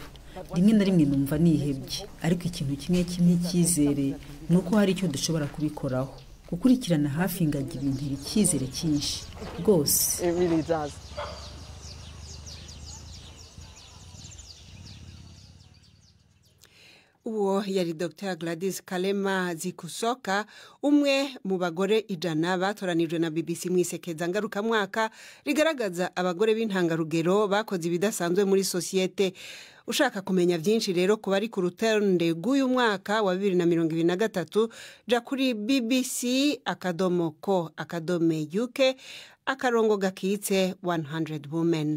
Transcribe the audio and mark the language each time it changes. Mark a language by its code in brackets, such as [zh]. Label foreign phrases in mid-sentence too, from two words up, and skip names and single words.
[rw] Rimwe na rimwe numva nihebye, ariko ikintu kimwe cyizere nuko hari icyo dushobora kubikoraho. Gukurikirana hafi ingagi bintera icyizere cyinshi rwose. [rn] Uwo yari Dr. Gladys Kalema Zikusoka, umwe mu bagore 100 batoranijwe na BBC mwisekeza ngaruka mwaka rigaragaza abagore b'intangarugero bakoze ibidasanzwe muri societe. Ushaka kumenya byinshi rero kuba ari ku rutonde rw'uyu mwaka wa 2023, ja kuri bbc.co.uk akarongo gakitse 100 Women.